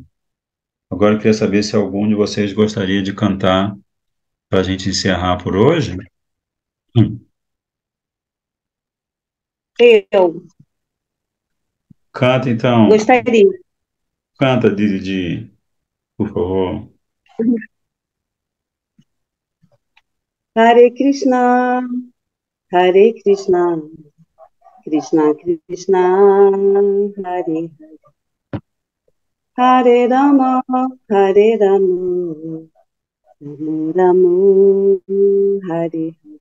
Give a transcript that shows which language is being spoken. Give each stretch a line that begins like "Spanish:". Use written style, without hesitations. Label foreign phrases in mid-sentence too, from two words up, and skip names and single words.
Portuguese: Agora eu queria saber se algum de vocês gostaria de cantar para a gente encerrar por hoje. Eu Canta então, gostaria. canta, Didi, por favor. Hare Krishna, Hare Krishna, Krishna Krishna, Hare Hare Rama, Hare Rama, Rama Rama, Hare